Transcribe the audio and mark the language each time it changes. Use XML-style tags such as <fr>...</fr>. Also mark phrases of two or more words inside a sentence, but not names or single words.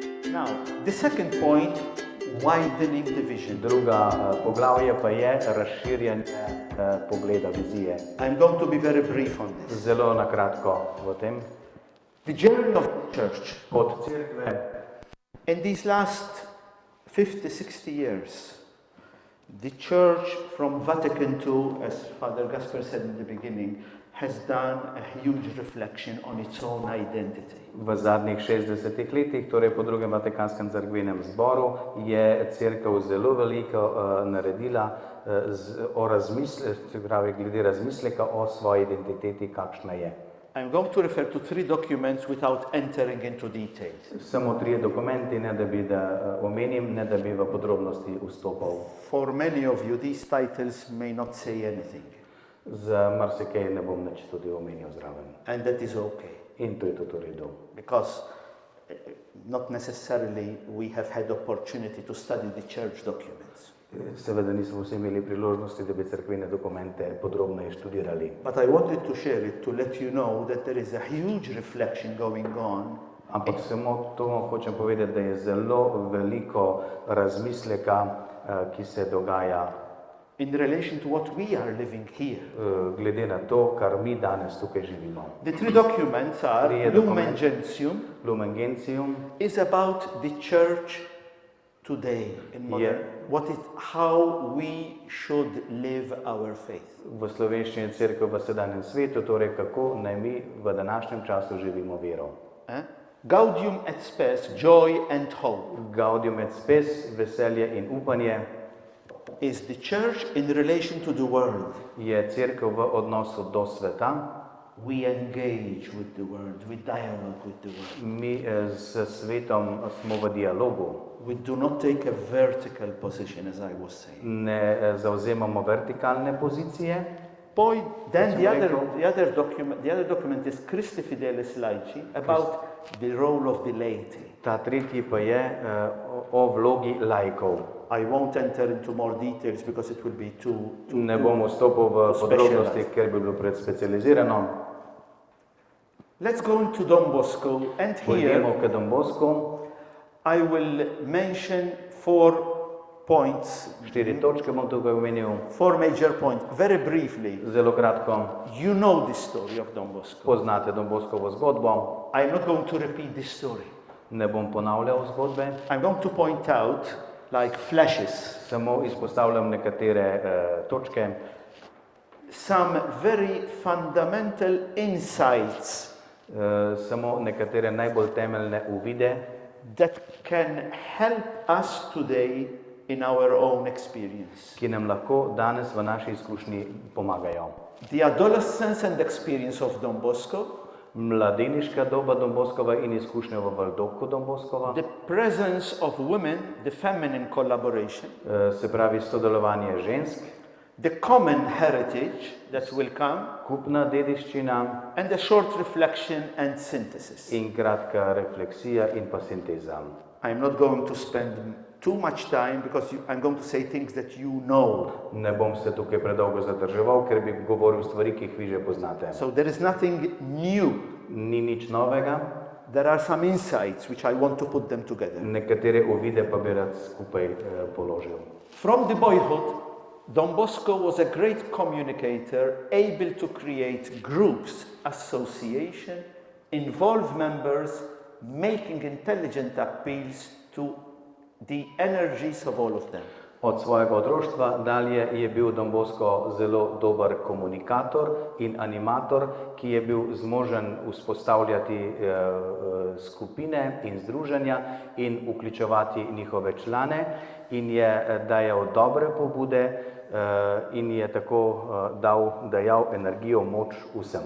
<en>Now, the second point, widening the vision.</en> <sl>Druga poglavje pa je razširjanje pogleda, vizije.</sl> <en>I'm going to be very brief on this.</en> <sl>Zelo na kratko v tem.</sl> <en>The journey of the church</en> <sl>Od cerkve</sl> <en>in these last 50, 60 years, the church from Vatican II, as Father Gaspar said in the beginning, has done a huge reflection on its own identity.</en> <sl>v zadnjih 60 letih, torej po drugem Vatikanskem cerkvenem zboru, je cerkev zelo veliko naredila glede razmisleka o svoji identiteti, kakšna je.</sl> <en>I'm going to refer to 3 documents without entering into details.</en> <sl>Samo 3 dokumenti, ne da bi omenim, ne da bi v podrobnosti vstopal.</sl> <en>For many of you, these titles may not say anything,</en> <sl>Za marsikaj ne bom nič tudi omenil zraven.</sl> <en>and that is okay,</en> <sl>In to je tudi v redu.</sl> <en>because not necessarily we have had opportunity to study the church documents.</en> <sl>Seveda nismo vsi imeli priložnosti, da bi cerkvene dokumente podrobneje študirali.</sl> <en>But I wanted to share it to let you know that there is a huge reflection going on.</en> <sl>Ampak samo to hočem povedati, da je zelo veliko razmisleka, ki se dogaja</sl> <en>In relation to what we are living here.</en> <sl>Glede na to, kar mi danes tukaj živimo.</sl> <en>The 3 documents are</en> <sl>Trije Lumen dokumenti.</sl> <en>Gentium Lumen Gentium is about the church today in modern, how we should live our faith.</en> <sl>v slovenščini cerkev v sedanjem svetu, torej kako naj mi v današnjem času živimo vero.</sl> <en>Gaudium et spes, joy and hope,</en> <sl>Gaudium et spes, veselje in upanje,</sl> <en>is the church in relation to the world.</en> <sl>je cerkev v odnosu do sveta.</sl> <en>We engage with the world, we dialogue with the world.</en> <sl>Mi s svetom smo v dialogu.</sl> <en>We do not take a vertical position, as I was saying.</en> <sl>Ne zauzemamo vertikalne pozicije.</sl> <en>Then the other document is Christi Fidelis Laici, about the role of the laity.</en> <sl>Ta tretji pa je o vlogi laikov.</sl> <en>I won't enter into more details because it will be too</en> <sl>Ne bom vstopil v podrobnosti, ker bi bilo predspecializirano.</sl> <en>Let's go into Don Bosko, and</en> <sl>Pojdemo</sl> <en>here</en> <sl>k Don Bosku.</sl> <en>I will mention 4 points,</en> <sl>4 točke bom tukaj omenil.</sl> <en>4 major points, very briefly.</en> <sl>Zelo kratko.</sl> <en>You know the story of Don Bosko.</en> <sl>Poznate Don Boskovo zgodbo.</sl> <en>I'm not going to repeat this story.</en> <sl>Ne bom ponavljal zgodbe.</sl> <en>I'm going to point out, like flashes,</en> <sl>Samo izpostavljam nekatere točke.</sl> <en>some very fundamental insights</en> <sl>Samo nekatere najbolj temeljne uvide,</sl> <en>that can help us today in our own experience.</en> <sl>ki nam lahko danes v naši izkušnji pomagajo.</sl> <en>The adolescence and experience of Don Bosco,</en> <sl>Mladeniška doba Don Boskova in izkušnja v Valdoku Don Boskova,</sl> <en>the presence of women, the feminine collaboration,</en> <sl>se pravi sodelovanje žensk,</sl> <en>the common heritage that will come,</en> <sl>skupna dediščina</sl> <en>and a short reflection and synthesis.</en> <sl>in kratka refleksija in pa sinteza.</sl> <en>I'm not going to spend too much time because I'm going to say things that you know.</en> <sl>Ne bom se tukaj predolgo zadrževal, ker bi govoril stvari, ki jih vi že poznate.</sl> <en>So there is nothing new.</en> <sl>Ni nič novega,</sl> <en>There are some insights which I want to put them together.</en> <sl>nekatere uvide pa bi rad skupaj položil.</sl> <en>From the boyhood, Don Bosco was a great communicator, able to create groups, association, involve members, making intelligent appeals to the energies of all of them.</en> <sl>Od svojega otroštva dalje je bil Don Bosko zelo dober komunikator in animator, ki je bil zmožen vzpostavljati skupine in združenja in vključevati njihove člane in je dajal dobre pobude in je tako dajal energijo, moč vsem.</sl>